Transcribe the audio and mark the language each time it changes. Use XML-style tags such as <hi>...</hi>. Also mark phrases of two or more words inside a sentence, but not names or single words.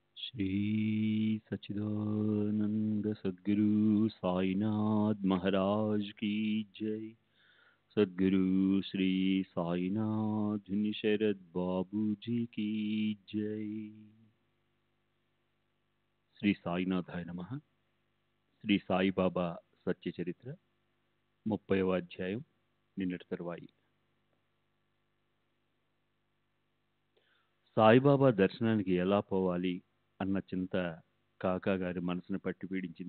<hi>श्री सच्चिदानंद सद्गुरु साईनाथ महाराज की जय। सद्गुरु श्री साईनाथ शरद बाबू जी की जय।</hi> <te>శ్రీ సాయినాథాయ నమః. శ్రీ సాయిబాబా సత్య చరిత్ర 30వ అధ్యాయం, నిన్నటి తరువాయి. సాయిబాబా దర్శనానికి ఎలా పోవాలి అన్న చింత కాకా గారి మనసును పట్టి పీడించింది.</te>